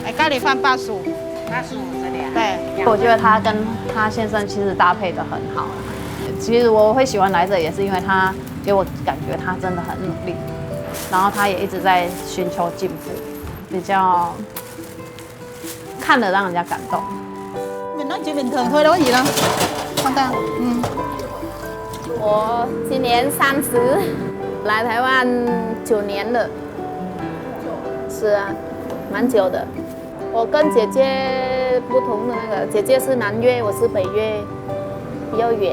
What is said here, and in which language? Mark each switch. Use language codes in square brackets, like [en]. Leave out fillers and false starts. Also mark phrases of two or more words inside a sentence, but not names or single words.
[zh] 哎，咖喱饭85这里啊。对，我觉得他跟他先生其实搭配的很好。其实我会喜欢来这，也是因为他给我感觉他真的很努力，然后他也一直在寻求进步，比较看得让人家感动。 [vi] mình nói chuyện bình thường thôi đâu có gì đâu. Con ta, [zh] 我今年30，来台湾9年了。是啊，蛮久的。我跟姐姐不同的那个，姐姐是南越，我是北越，比较远。